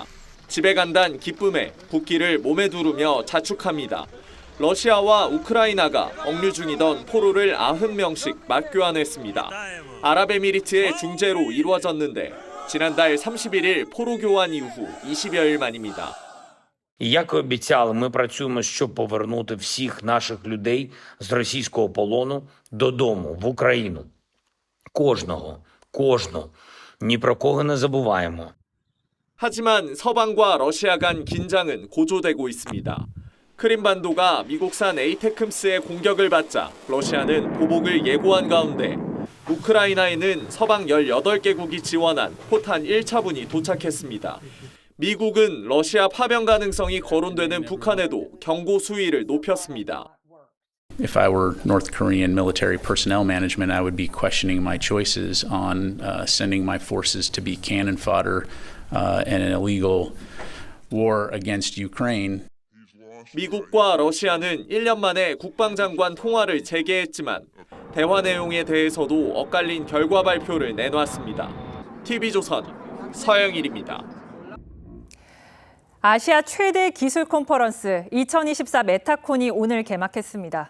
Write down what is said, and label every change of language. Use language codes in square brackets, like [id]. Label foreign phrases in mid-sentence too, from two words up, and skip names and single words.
[ko] 집에 간다는 기쁨에 국기를 몸에 두르며 자축합니다. 러시아와 우크라이나가 억류 중이던 포로를 90명씩 맞교환했습니다. 아랍에미리트의 중재로 이루어졌는데 지난달 31일 포로 교환 이후 20여일 만입니다. [uk] Як і обіцяли, ми працюємо, щоб повернути всіх наших людей з російського полону додому, в Україну. Кожного. ні про кого не забуваємо. [ko] 하지만 서방과 러시아 간 긴장은 고조되고 있습니다. 크림반도가 미국산 에이테크스의 공격을 받자 러시아는 보복을 예고한 가운데 우크라이나에는 서방 18개국이 지원한 포탄 1차분이 도착했습니다. 미국은 러시아 파병 가능성이 거론되는 북한에도 경고 수위를 높였습니다. [en] If I were North Korean military personnel management, I would be questioning my choices on sending my forces to be cannon fodder in an illegal war against Ukraine. [ko] 미국과 러시아는 1년 만에 국방장관 통화를 재개했지만 대화 내용에 대해서도 엇갈린 결과 발표를 내놨습니다. TV조선 서영일입니다. 아시아 최대 기술 컨퍼런스 2024 메타콘이 오늘 개막했습니다.